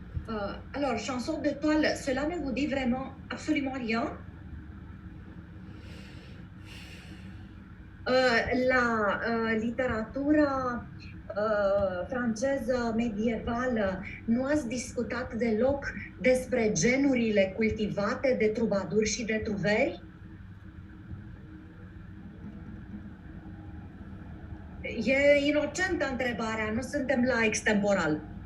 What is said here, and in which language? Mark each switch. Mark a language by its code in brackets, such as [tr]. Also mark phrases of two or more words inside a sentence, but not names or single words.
[fr] Alors, chanson de toile, cela ne vous dit vraiment absolument rien? [ro] La literatura franceză medievală, nu ați discutat deloc despre genurile cultivate de trubaduri și de truveri? E inocentă întrebarea, nu suntem la extemporal.